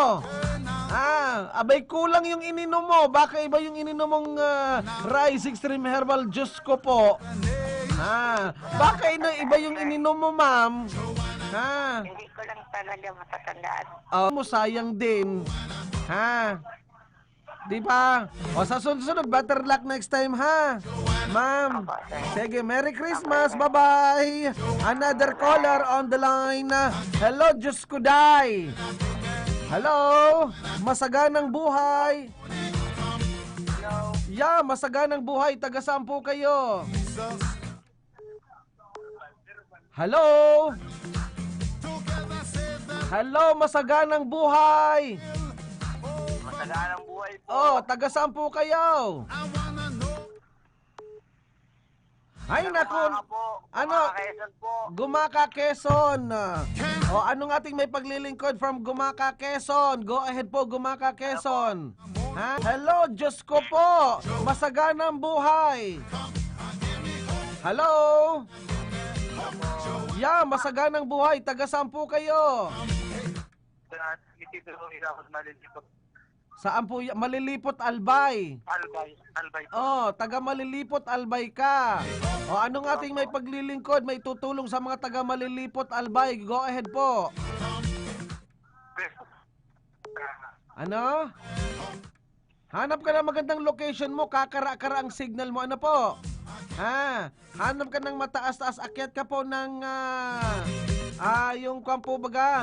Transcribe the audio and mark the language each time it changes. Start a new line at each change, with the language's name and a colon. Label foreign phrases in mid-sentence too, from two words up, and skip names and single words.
Filipino: Abay kulang yung ininom mo. Baka iba yung ininom mong Rice Extreme Herbal Juice ko po. Baka iba yung ininom mo, ma'am. Hindi ko lang talaga matatandaan. Sayang din. Di ba? Sa sunod,
English: better luck next time, ha? Ma'am. Sige, Merry Christmas. Bye-bye. Another caller on the line. Hello,
Filipino: Diyos ko day. Hello. Masaganang buhay. Yeah, masaganang buhay. Taga saan po kayo? Hello. Hello, masaganang buhay. Masaganang buhay po. Taga saan po kayo? Ay, naku. Quezon po. Gumaka, Quezon. Anong ating may paglilingkod from Gumaka, Quezon?
English: Go ahead
Filipino: po, Gumaka, Quezon. Hello, Diyos ko po. Masaganang buhay. Hello.
English: Yeah,
Filipino: masaganang buhay. Taga saan po kayo? Saan po? Malilipot Albay. Albay. Taga Malilipot Albay ka. Anong ating may paglilingkod? May tutulong sa mga taga Malilipot Albay.
English: Go ahead
Filipino: po. Ano? Hanap ka ng magandang location mo. Kakara-kara ang signal mo. Ano po? Hanap ka ng mataas-taas. Akyat ka po ng yung kampo baga.